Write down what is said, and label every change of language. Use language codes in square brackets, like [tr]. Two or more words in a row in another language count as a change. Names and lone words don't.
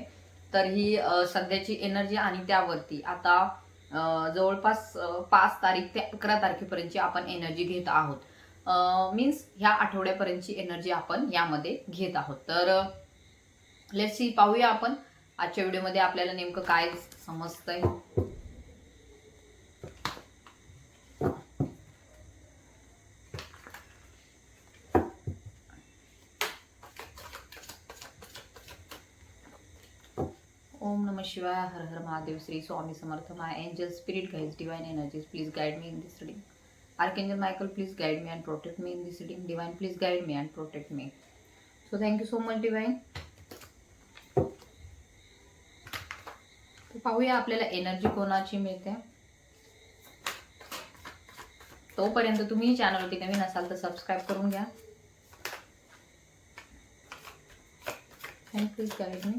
[mr] तर ही सध्याची एनर्जी आणि त्यावरती आता जवळपास 5 तारीख ते 11 तारखेपर्यंतची आपण एनर्जी घेत आहोत. मीन्स ह्या आठवड्यापर्यंतची एनर्जी आपण यामध्ये घेत आहोत. तर [en] let's see, [mr] पाहूया आपण आजच्या व्हिडिओमध्ये आपल्याला नेमकं काय समजतंय. [sa] ओम नमः शिवाय, [mr] हर हर महादेव, श्री स्वामी समर्थ. [en] My angel spirit guides, divine energies, please guide me in this reading. Archangel Michael, please guide me and protect me in this reading. Divine, please guide me and protect me. So thank you so much, Divine. [mr] तो पाहूया आपल्याला एनर्जी कोणाची मिळते. तोपर्यंत तुम्ही चॅनलवरती नवीन असाल तर सबस्क्राईब करून घ्या. [en] please guide me.